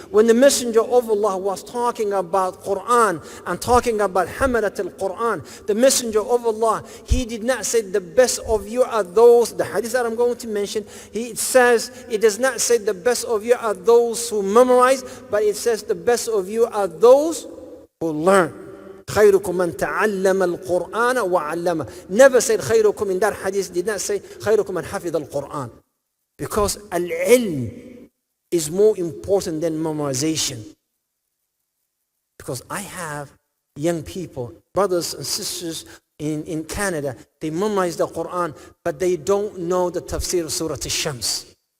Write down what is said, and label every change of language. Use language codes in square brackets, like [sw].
[en] When the Messenger of Allah was talking about Quran and talking about Hamalat al-Quran, the Messenger of Allah, he did not say the best of you are those, the hadith that I'm going to mention, it says, it does not say the best of you are those who memorize, but it says the best of you are those who learn. [ar] خيركم من تعلم القرآن وعلمه. [en] Never said [ar] خيركم [en] in that hadith, did not say [ar] خيركم من حفظ القرآن. [en] Because al-ilm is more important than memorization. Because I have young people, brothers and sisters in Canada, they memorize the Quran, but they don't know the tafsir of Surah Al-Shams.